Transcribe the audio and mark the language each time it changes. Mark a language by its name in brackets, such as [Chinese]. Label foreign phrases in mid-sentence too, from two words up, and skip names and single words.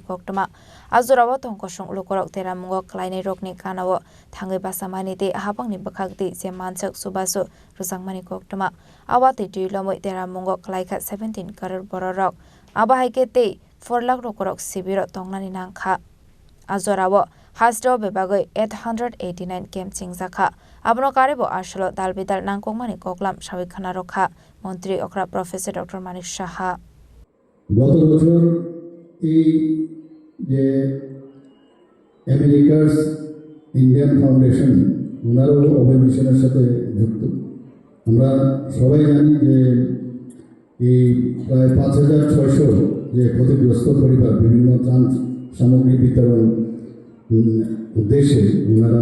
[Kok Borok] Koktoma Azurawa Tongkosong Lukorok Tera Mongok Kleine Rokni Kanawo Thange Basamani de Habangni Bakakti Zemansak Subasu Rusangmani Koktoma Awati Dilomi Tera Mongok Laika 17 Karar Bororok Abahaikete 4 lakh Rokorok Sibiro Tongnani Nangka Azorawo Hasto Bebagoy 889 Kem Chingzaka Abno Karebo Ashlo Dalbidal Nangkongmani Koklam Shawikhana Rokha Montri Okra Professor Dr. Manik Shaha [Bangla] গত বছর এই যে আমেরিকার ইন্ডিয়ান ফাউন্ডেশন ওনারাও অভয় মিশনের সাথে যুক্ত আমরা সবাই জানি যে এই প্রায় 5600 যে ক্ষতিগ্রস্ত পরিবার বিভিন্ন ত্রাণ সামগ্রী বিতরণ উদ্দেশ্যে ওনারা